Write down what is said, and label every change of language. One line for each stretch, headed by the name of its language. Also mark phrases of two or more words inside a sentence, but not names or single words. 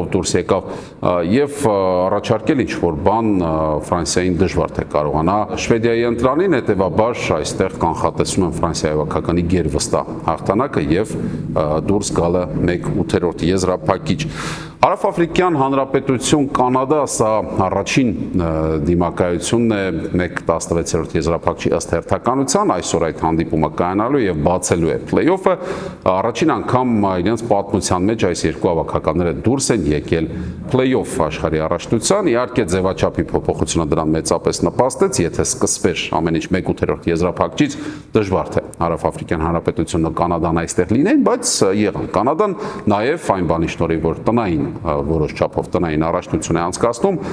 Armenian: դուրս եկավ եւ առաջարկել ինչ-որ բան Ֆրանսիային դժվար թե կարողանա Շվեդիայի ընտրանին, հետեւաբար այստեղ կանխատեսում են Ֆրանսիայի հավաքականի գերվստահ հաղթանակը եւ դուրս գալը 1/8 եզրափակիչ։ Հարավաֆրիկյան Հանրապետություն Կանադա, սա առաջին դիմակայությունն է 1/16-րդ եզրափակչի ըստ հերթականության, այսօր այդ հանդիպումը կայանալու եւ բացելու է play-off-ը, առաջին անգամ իրենց պատմության մեջ այս երկու հավաքականները դուրս են եկել play-off աշխարհի առաջնության, իհարկե ձևաչափի փոփոխությունը դրան մեծապես նպաստեց, եթե սկսվեր ամեն ինչ 1/8 եզրափակչից, դժվար թե Հարավաֆրիկյան Հանրապետությունը Կանադան այստեղ լինեն, բայց եղան Կանադան նաեւ այն բանի շնորհիվ, որ տնային որոշ չափով տնային առաջնություն է անցկացնում